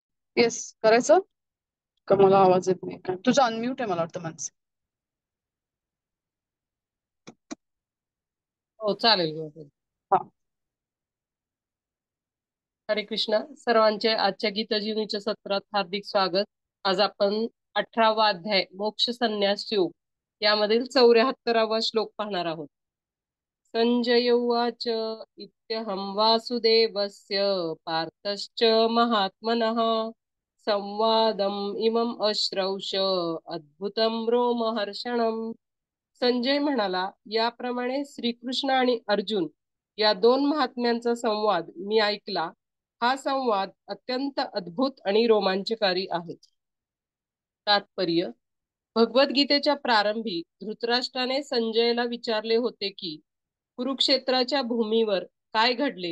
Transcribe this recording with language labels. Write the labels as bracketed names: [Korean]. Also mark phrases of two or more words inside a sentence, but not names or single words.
[Marathi] येस, करायचं का? मला आवाज येत नाही काय? तुझा अनम्यूट आहे मला वाटतं माणसं. हो, चालेल बरोबर. हा. हरे कृष्णा. सर्वांचे आजच्या गीताजीवनीच्या सत्रात हार्दिक स्वागत. आज आपण 18वा अध्याय मोक्ष संन्यास योग यामधील 74वा श्लोक पाहणार आहोत. [Sanskrit] संजय उवाच इत्यहं वासुदेवस्य पार्थश्च महात्मनः संवादम् इमम् अश्रौष अद्भुतं रोमहर्षणम्. [Marathi] संजय म्हणाला, याप्रमाणे श्रीकृष्ण आणि अर्जुन या दोन महात्म्यांचा संवाद मी ऐकला. हा संवाद अत्यंत अद्भुत आणि रोमांचकारी आहे. तात्पर्य: भगवद्गीतेच्या प्रारंभी धृतराष्ट्राने संजयला विचारले होते की कुरुक्षेत्राच्या भूमीवर काय घडले.